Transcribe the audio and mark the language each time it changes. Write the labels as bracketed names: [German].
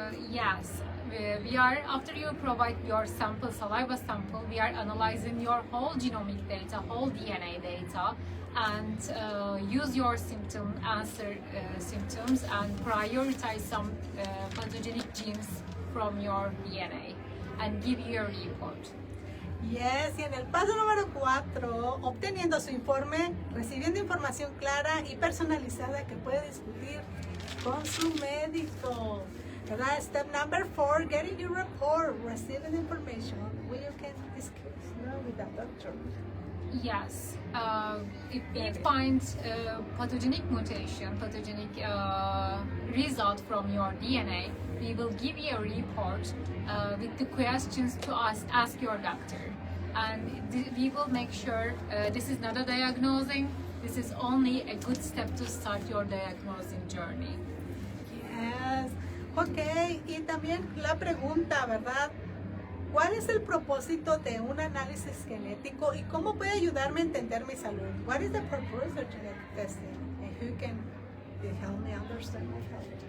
[English] Yes, we are, after you provide your sample, saliva sample, we are analyzing your whole genomic data, whole DNA data, and use your symptom, answer symptoms, and prioritize some pathogenic genes from your DNA and give you a report. Yes, [Spanish] y en el paso número 4, obteniendo su informe, recibiendo información clara y personalizada que puede discutir con su médico. ¿Verdad? [English] Step number 4, getting your report, receiving information where you can discuss with the doctor. Yes, if we find pathogenic mutation, pathogenic result from your DNA, we will give you a report with the questions to ask your doctor. And we will make sure this is not a diagnosing, this is only a good step to start your diagnosing journey. Yes. [Spanish] Ok, y también la pregunta, ¿verdad? ¿Cuál es el propósito de un análisis genético y cómo puede ayudarme a entender mi salud? [English] What is the purpose of genetic testing? And who can help me understand my health?